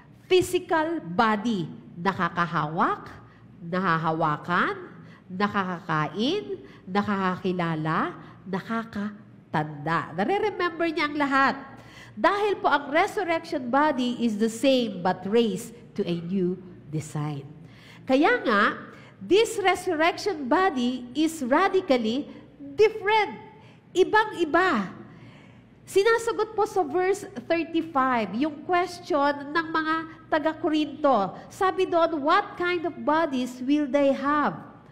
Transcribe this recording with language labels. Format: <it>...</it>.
<tl>Physical body. Nakakahawak, nahahawakan, nakakakain, nakakakilala, nakakatanda. Nare-remember niya ang lahat. Dahil po ang</tl> <en>resurrection body is the same but raised to a new design.</en> <tl>Kaya nga,</tl> <en>this resurrection body is radically different.</en> <tl>Ibang-iba. Sinasagot po sa verse 35, yung question ng mga taga-Korinto. Sabi doon,</tl> <en>what kind of bodies will they have?</en>